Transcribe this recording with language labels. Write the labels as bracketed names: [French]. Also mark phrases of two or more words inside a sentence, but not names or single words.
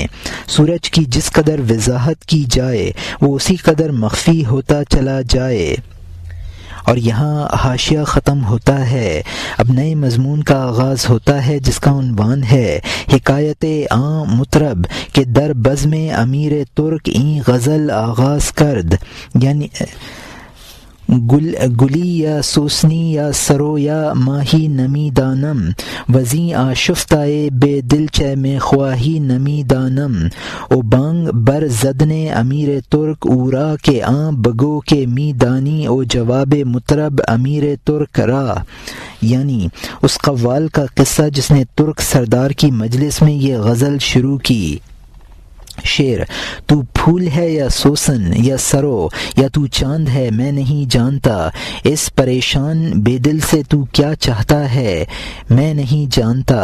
[Urdu] سورج کی جس قدر وضاحت کی جائے وہ اسی قدر مخفی ہوتا چلا جائے۔ اور یہاں حاشیہ ختم ہوتا ہے، اب نئے مضمون کا آغاز ہوتا ہے جس کا عنوان ہے [Persian] حکایت عام مطرب کہ در بزم امیر ترک این غزل آغاز کرد، [Urdu] یعنی [Persian] گلی یا سوسنی یا سرو یا ماہی نمی دانم وزیں آشفتائے بے دلچ میں خواہی نمی دانم او بانگ بر زدن امیر ترک اورا کے آں بگو کے می دانی او جواب مطرب امیر ترک را، [Urdu] یعنی اس قوال کا قصہ جس نے ترک سردار کی مجلس میں یہ غزل شروع کی۔ شعر: تو پھول ہے یا سوسن یا سرو یا تو چاند ہے میں نہیں جانتا، اس پریشان بے دل سے تو کیا چاہتا ہے میں نہیں جانتا۔